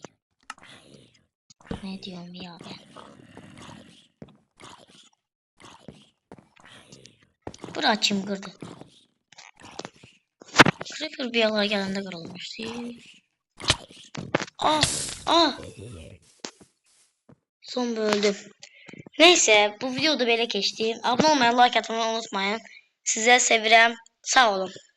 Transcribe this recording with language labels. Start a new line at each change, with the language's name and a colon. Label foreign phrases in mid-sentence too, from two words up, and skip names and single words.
Turkish: Ne diyorum ya ben? Bura kim kırdı? Creeper bir yerlere gelende kırılmıştı. Ah! Ah! Son öldüm.
Azerbaijani: Neyse bu videoda belə keçdi. Abunə olmayı, like atmayı unutmayın. Sizə sevirəm. Sağ olun.